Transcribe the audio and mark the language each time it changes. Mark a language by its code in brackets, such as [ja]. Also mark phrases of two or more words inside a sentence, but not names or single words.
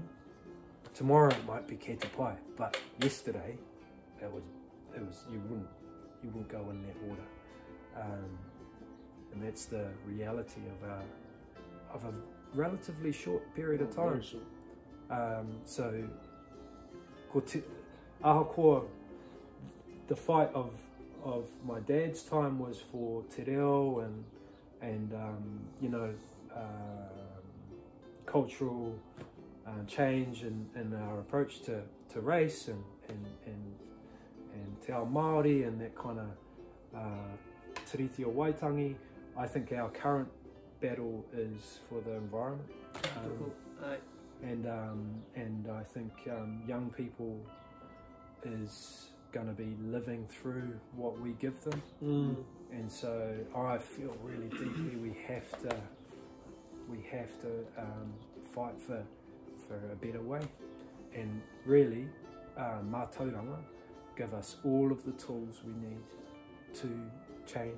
[en] Tomorrow it might be ketapai, but yesterday it was you wouldn't go in that water, and that's the reality of a relatively short period of time. So ahakoa, the fight of my dad's time was for [mi] te reo [en] and you know, cultural change and our approach to race and [mi] te ao Māori [en] and that kind of tiriti o Waitangi. I think our current battle is for the environment, and I think young people is going to be living through what we give them, and so I feel really deeply we have to fight for a better way, and really mātauranga give us all of the tools we need to change.